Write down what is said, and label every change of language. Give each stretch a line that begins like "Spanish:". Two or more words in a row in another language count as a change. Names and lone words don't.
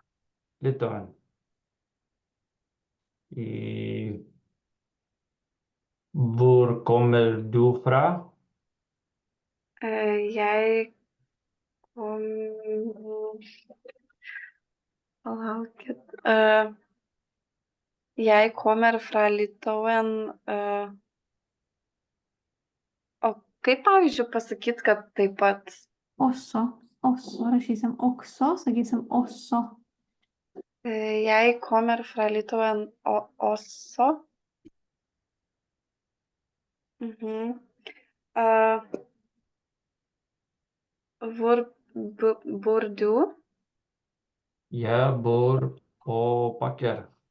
Norwegian: Hvor kommer du fra? Jeg kom... Palaukit. Jeg kommer fra Litauen.
Lithuanian: O kaip, pavyzdžiui, pasakyti, kad taip pat? Også, rašysim okso, sakysim også.
Norwegian: Jeg kommer fra Litauen også. Hvor bor du? Jeg bor på Bakker.